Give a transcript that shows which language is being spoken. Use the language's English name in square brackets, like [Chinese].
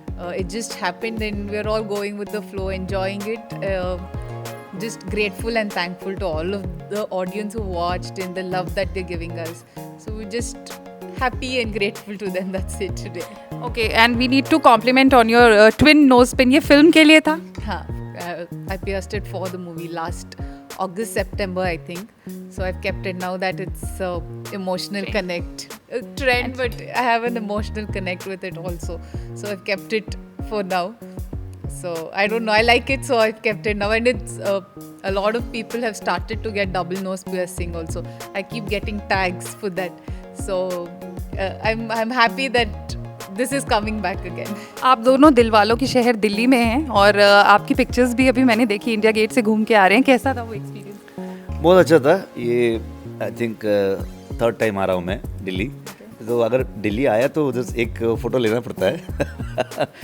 [English] It just happened and we're all going with the flow, enjoying it. Just grateful and thankful to all of the audience who watched and the love that they're giving us. So we're just happy and grateful to them. That's it today. Okay, and we need to compliment on your twin nose pin. [Hindi] ये film के लिए था? [English] हाँ, I pierced it for the movie last August, September, I think. So I've kept it now that it's emotional connect. A trend, but I have an emotional connect with it also. So I've kept it for now. So I don't know, I like it, so I've kept it now. And it's a lot of people have started to get double nose piercing also. I keep getting tags for that. So I'm happy that this is coming back again. [Hindi] आप दोनों दिल वालों की शहर दिल्ली में हैं और आपकी पिक्चर्स भी अभी मैंने देखी, इंडिया गेट से घूम के आ रहे हैं। कैसा था वो एक्सपीरियंस? बहुत अच्छा था। ये [English] I think third time [Hindi] आ रहा हूँ मैं दिल्ली। तो अगर दिल्ली आया तो उधर एक फ़ोटो लेना पड़ता है।